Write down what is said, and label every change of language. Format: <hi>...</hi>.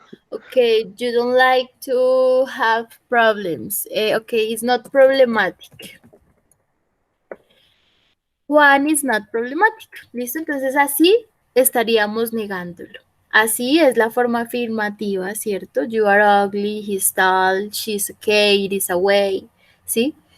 <en>Okay, you don't like to have problems. Okay, it's not problematic. Juan is not problematic.</en> <es>¿Listo? Entonces así estaríamos negándolo. Así es la forma afirmativa, ¿cierto?</es> <en>You are ugly, he's tall, she's okay, it is away,</en> <es>¿sí?</es>